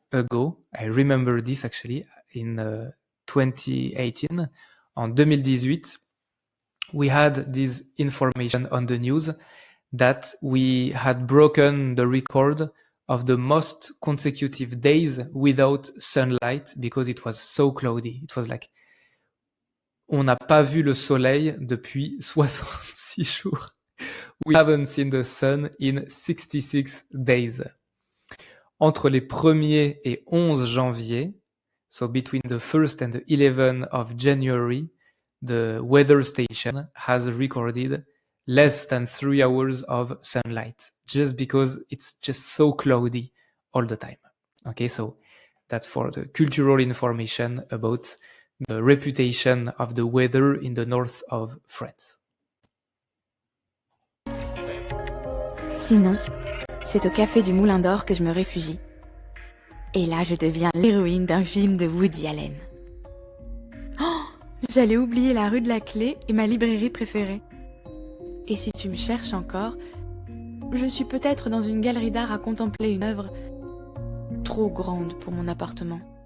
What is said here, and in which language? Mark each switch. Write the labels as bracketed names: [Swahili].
[English] ago, I remember this actually, in 2018, [French] en 2018, [English] we had this information on the news that we had broken the record of the most consecutive days without sunlight because it was so cloudy. It was like, [French] on n'a pas vu le soleil depuis 66 jours. [English] We haven't seen the sun in 66 days. [French] Entre les 1er et 11 janvier, [English] so between the 1st and the 11th of January, the weather station has recorded less than 3 hours of sunlight, just because it's just so cloudy all the time. Okay, so that's for the cultural information about the reputation of the weather in the north of France. [French] Sinon, c'est au café du Moulin d'Or que je me réfugie. Et là, je deviens l'héroïne d'un film de Woody Allen. Oh, j'allais oublier la rue de la Clé et ma librairie préférée. Et si tu me cherches encore, je suis peut-être dans une galerie d'art à contempler une œuvre trop grande pour mon appartement.